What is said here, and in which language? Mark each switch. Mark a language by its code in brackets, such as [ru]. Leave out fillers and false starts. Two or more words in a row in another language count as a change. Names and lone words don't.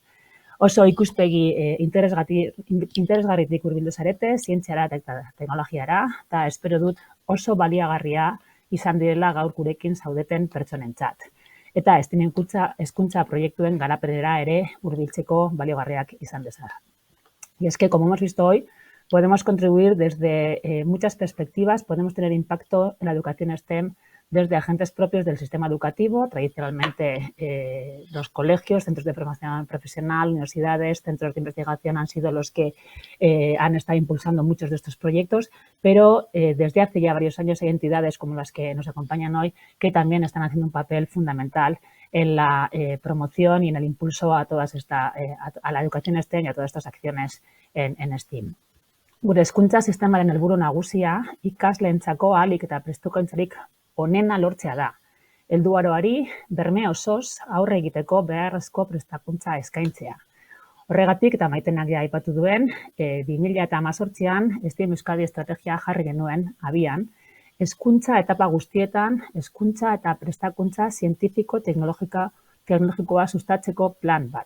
[eu] Oso ikuspegi interesgarritik hurbildu zarete, zientziara eta teknologiara, eta espero dut oso baliagarria izan direla gaur gurekin zaudeten pertsonentzat. Eta STEM hezkuntza proiektuen garapenera ere hurbiltzeko baliogarriak izan dezala. [es] Y es que, como hemos visto hoy, podemos contribuir desde muchas perspectivas, podemos tener impacto en la educación STEM desde agentes propios del sistema educativo, tradicionalmente los colegios, centros de formación profesional, universidades, centros de investigación han sido los que han estado impulsando muchos de estos proyectos, pero desde hace ya varios años hay entidades como las que nos acompañan hoy que también están haciendo un papel fundamental en la promoción y en el impulso a a la educación STEM y a todas estas acciones en STEAM. [eu] Gure hezkuntza sistemaren helburu nagusia ikasleentzako ahalik eta prestakuntzarik onena lortzea da. Helduaroari berme osoz aurre egiteko beharrezko prestakuntza eskaintzea. Horregatik, eta Maitenak ja aipatu duen, 2018an STEAM Euskadi estrategia jarri genuen abian, hezkuntza etapa guztietan, hezkuntza eta prestakuntza zientifiko-teknologikoa sustatzeko plan bat.